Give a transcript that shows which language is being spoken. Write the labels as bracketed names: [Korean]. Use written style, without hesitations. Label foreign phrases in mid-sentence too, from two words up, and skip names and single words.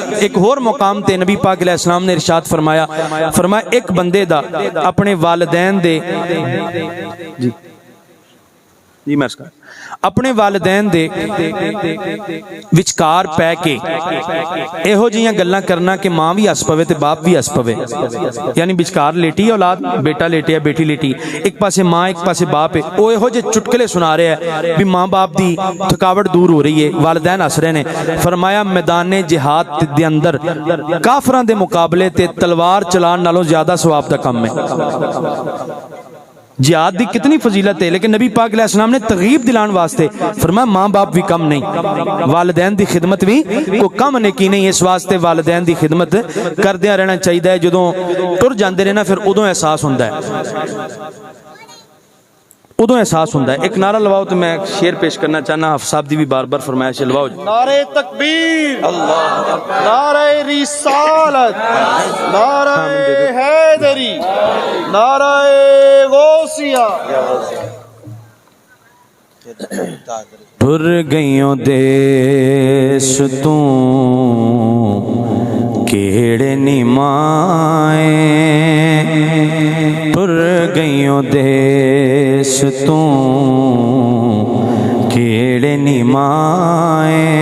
[Punjabi] ایک اور مقام تے نبی پاک علیہ السلام نے ارشاد فرمایا، فرمایا ایک بندے دا اپنے والدین دے جی میں اپنے والدین دے وچکار پے کے ایہو جیاں گلاں کرنا کہ ماں بھی ہس پوے تے باپ بھی ہس پوے، یعنی وچکار لیٹی اولاد، بیٹا لیٹیا بیٹی لیٹی، ایک پاسے ماں ایک پاسے باپ ہے، او ایہو جے چٹکلے سنا رہے ہیں بھی ماں باپ دی تھکاوٹ دور ہو رہی ہے، والدین ہس رہے نے۔ فرمایا میدان جہاد دے اندر کافراں دے مقابلے تے تلوار چلان نالوں زیادہ ثواب دا کم ہے۔ جہاد دی کتنی فضیلت ہے، لیکن نبی پاک علیہ السلام نے ترغیب دلان واسطے فرمایا ماں باپ بھی کم نہیں، والدین دی خدمت بھی کوئی کم نیکی نہیں، اس واسطے والدین دی خدمت کردیاں رہنا چاہیے۔ جدوں ٹر جاندے نے نا پھر ادوں احساس ہوندا ہے، ادوں احساس ہوندا ہے۔ ایک نعرہ لواؤ تو میں ایک شعر پیش کرنا چاہنا، حافظ صاحب دی بھی بار بار فرمائش لواؤ۔ نعرہ تکبیر، نعرہ رسالت، نعرہ حیدری، نعرہ غوثیہ۔ ٹر گئیوں دیس تو کیڑے نیمائے، ٹر گئیوں دیس تو کیڑے نیمائے،